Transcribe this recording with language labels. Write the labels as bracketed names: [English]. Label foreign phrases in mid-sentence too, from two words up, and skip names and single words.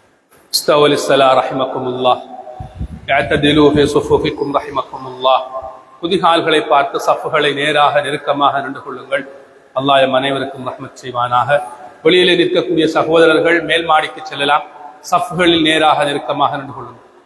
[Arabic] استووا للصلاة رحمكم الله. اعتدلوا في صفوفكم رحمكم الله. [Tamil] குதிகால்களை பார்த்து சஃப்புகளை நேராக நெருக்கமாக நின்று கொள்ளுங்கள். அல்லாஹ் எம் அனைவருக்கும் ரஹ்மத் செய்வானாக. வெளியிலே நிற்கக்கூடிய சகோதரர்கள் மேல் மாடிக்கு செல்லலாம். சஃப்புகளில் நேராக நெருக்கமாக நின்று கொள்ளுங்கள்.